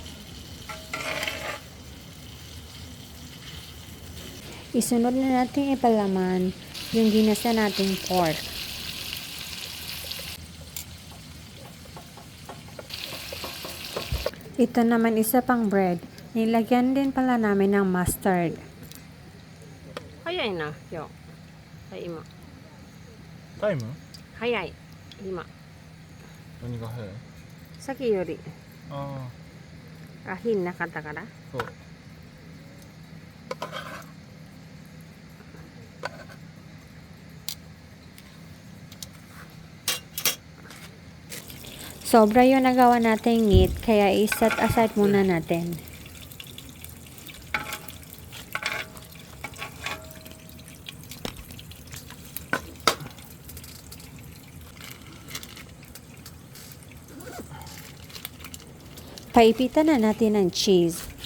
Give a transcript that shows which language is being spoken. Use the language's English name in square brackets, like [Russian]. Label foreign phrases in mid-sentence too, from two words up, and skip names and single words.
[Filipino] Isunod na natin ipalaman yung ginasa nating pork. Ito naman isa pang bread. Nilagyan din pala namin ng mustard. [Japanese] 早いな、今日。はい、今。タイム早い、今。何が早いさっきより。ああ、火なかったから。あそう [Filipino] Sobra yung nagawa nating meat kaya [English] i-set aside [Filipino] muna natin. Paipitan na natin ng cheese.